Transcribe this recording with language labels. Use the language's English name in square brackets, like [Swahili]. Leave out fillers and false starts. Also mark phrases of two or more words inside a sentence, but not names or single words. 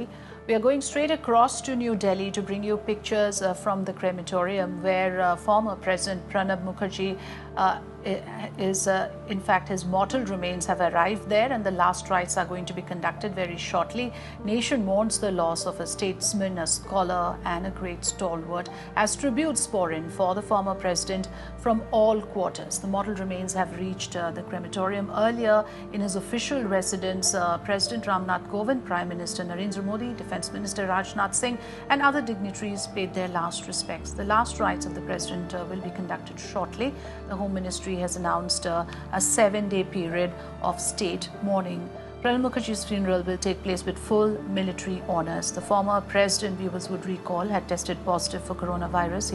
[English] We are going straight across to New Delhi to bring you pictures from the crematorium where former President Pranab Mukherjee in fact, his mortal remains have arrived there and the last rites are going to be conducted very shortly. Nation mourns the loss of a statesman, a scholar and a great stalwart as tributes pour in for the former president from all quarters. The mortal remains have reached the crematorium earlier in his official residence. President Ramnath Kovind, Prime Minister Narendra Modi, Defence Minister Rajnath Singh and other dignitaries paid their last respects. The last rites of the president will be conducted shortly. The Home Ministry has announced a 7-day period of state mourning. Pranab Mukherjee's funeral will take place with full military honours. The former president, viewers would recall, had tested positive for coronavirus.